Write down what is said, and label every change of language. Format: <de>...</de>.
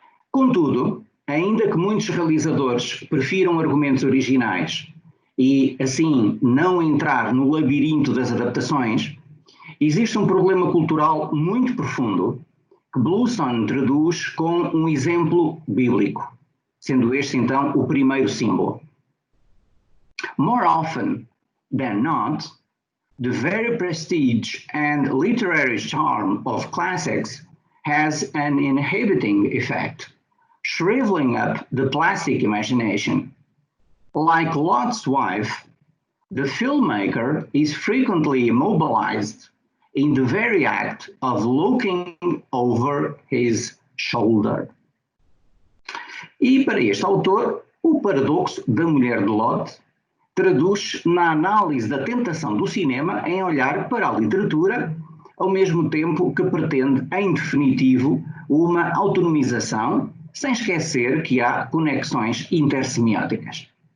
<pt>Contudo, ainda que muitos realizadores prefiram argumentos originais e, assim, não entrar no labirinto das adaptações, existe um problema cultural muito profundo que Bluestone traduz com um exemplo bíblico, sendo este, então, o primeiro símbolo.</pt> <en>More often than not, the very prestige and literary charm of classics has an inhibiting effect, shriveling up the plastic imagination. Like Lot's wife, the filmmaker is frequently immobilized in the very act of looking over his shoulder.</en> <pt>E para este autor, o paradoxo da mulher de Lot traduz na análise da tentação do cinema em olhar para a literatura, ao mesmo tempo que pretende, em definitivo, uma autonomização, sem esquecer que há conexões intersemióticas.</pt>